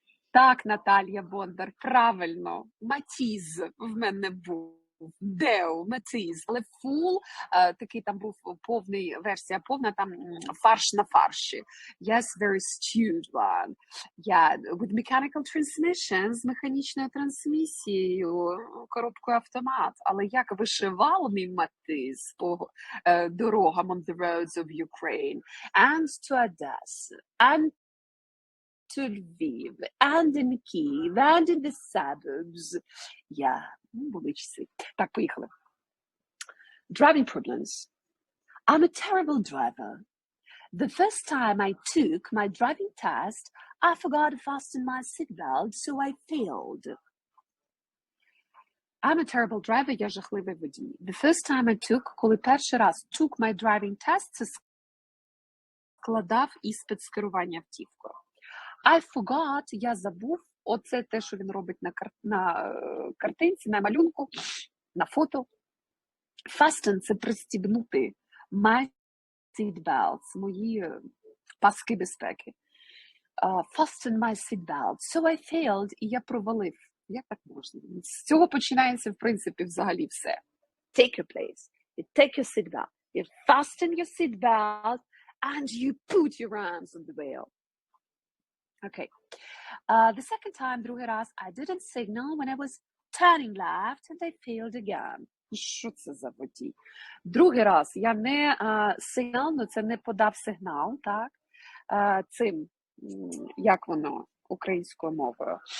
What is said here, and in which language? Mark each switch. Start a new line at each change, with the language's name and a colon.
Ukrainian: Так, Наталія Бондар, правильно. Матіз в мене був. Део, Матіз, але full, такий там був повний, версія повна, там фарш на фарші.
English: Yes, very stewed one. Yeah, with mechanical transmission,
Ukrainian: з механічною трансмісією, коробкою автомат. Але як вишивав мій Матіз по дорогам
English: on the roads of Ukraine, and to Odessa, and to Lviv, and in Kyiv, and in the suburbs.
Ukrainian: Yeah, були часи. Так, поїхали.
English: Driving problems. I'm a terrible driver. The first time I took my driving test, I forgot to fasten my seatbelt, so I failed. I'm a terrible driver,
Ukrainian: я жахливий водій.
English: The first time I took,
Ukrainian: коли перший раз
English: took my driving test,
Ukrainian: це складав іспит з керування автівкою.
English: I forgot,
Ukrainian: я забув, оце те, що він робить на картинці, на малюнку, на фото. Fasten – це пристібнути.
English: My seatbelts,
Ukrainian: мої паски безпеки.
English: Fasten my seatbelt. So I failed,
Ukrainian: і я провалив. Як так можна? З цього починається, в принципі, взагалі все.
English: Take your place. You take your seatbelt. You fasten your seatbelt, and you put your arms on the wheel. Okay. The second time,
Ukrainian: другий раз,
English: I didn't signal when I was turning left, and I failed again.
Ukrainian: І що це за водій? Другий раз я не сигнал, це не подав сигнал, так? Цим, як воно українською мовою?